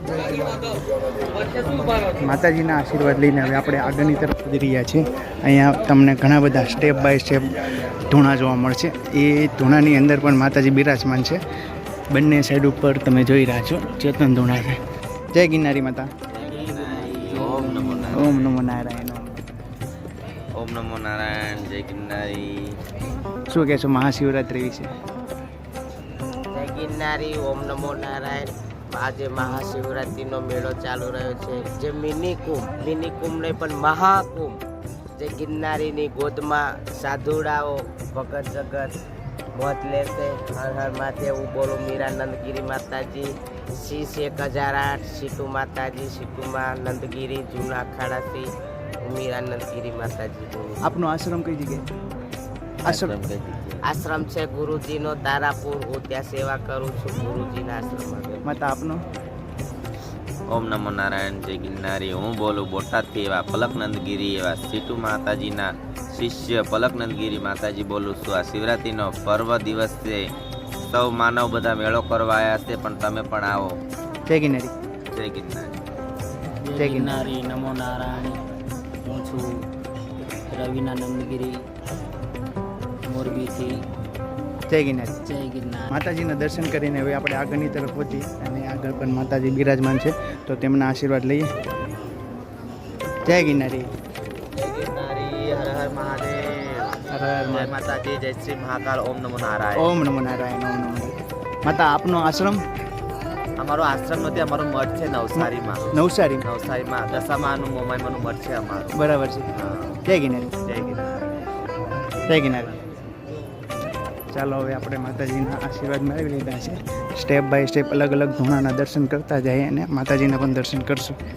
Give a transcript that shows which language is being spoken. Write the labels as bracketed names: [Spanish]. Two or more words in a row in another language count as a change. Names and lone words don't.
[Gujarati] માતાજીના આશીર્વાદ લઈને હવે આપણે આગળની તરફ વધી રહ્યા છીએ। અહીંયા તમને ઘણા બધા [English] step by step [Gujarati] ધૂણા જોવા મળશે। એ ધૂણાની અંદર પણ માતાજી બિરાજમાન છે। બંને સાઈડ ઉપર તમે જોઈ રહ્યા છો ચેતન ધૂણા છે। જય ગિરનારી માતા। ઓમ નમો નારાયણ। ઓમ નમો નારાયણ। ઓમ નમો નારાયણ। જય ગિરનારી। શું કહેશો મહાશિવરાત્રી વિશે? જય ગિરનારી। ઓમ નમો નારાયણ। આજે મહાશિવરાત્રીનો મેળો ચાલુ રહ્યો છે, જે મિની કુંભ નહીં પણ મહાકુંભ, જે ગિરનારીની ગોદમાં સાધુડાઓ ભગત જગત મોત લેશે। હર હર મહાદેવ। હું બોલું મીરાનંદગીરી માતાજી, શીશ 1008, સીટુ માતાજી, સીટુમાં નંદગીરી જૂના અખાડાથી મીરાનંદગીરી માતાજી બોલું। આપનો આશ્રમ કઈ જગ્યાએ? આશ્રમ છે ગુરુજીનો તારાપુર। હું ત્યાં સેવા કરું છું ગુરુજીના આશ્રમમાં। માતા આપનો? ઓમ નમો નારાયણ। જય ગિરનારી। હૂં બોલૂં બોટાદથી એવા પલકનંદગિરી એવા સીટૂ માતાજીના શિષ્ય પલકનંદગિરી માતાજી બોલૂં છું। આ શિવરાત્રિનો પર્વ દિવસ છે, સૌ માનવ બધા મેળો કરવા આયા છે, પણ તમે પણ આવો। જય ગિરનારી। જય ગિરનારી। જય ગિરનારી। નમો નારાયણ। હું છું રવિના નંદગીરી, મોરબીથી। જય ગિરનારી। જય ગિરનાર। માતાજીના દર્શન કરીને હવે આપણે આગળની તરફ વધી અને આગળ પણ માતાજી બિરાજમાન છે તો તેમના આશીર્વાદ લઈએ। જય ગિરનારી। જય ગિરનારી। હર હર મહાદેવ। હર હર જય માતાજી, જય શ્રી મહાકાલ। ઓમ નમો નારાયણ। ઓમ નમો નારાયણ। ઓમ નમો નારાયણ। માતા આપનો આશ્રમ? અમારો આશ્રમ નથી, અમારો મઠ છે નવસારીમાં। નવસારી। નવસારીમાં દશામાનું મોમાઈમાનું મઠ છે અમારું। બરાબર છે। જય ગિરનારી। જય गिरनारी। જય ગિરનારી। ચાલો હવે આપણે માતાજીના આશીર્વાદ મેળવી લીધા છે [English] step by step [Gujarati] અલગ અલગ ધૂણાના દર્શન કરતા જઈએ અને માતાજીના પણ દર્શન કરશું.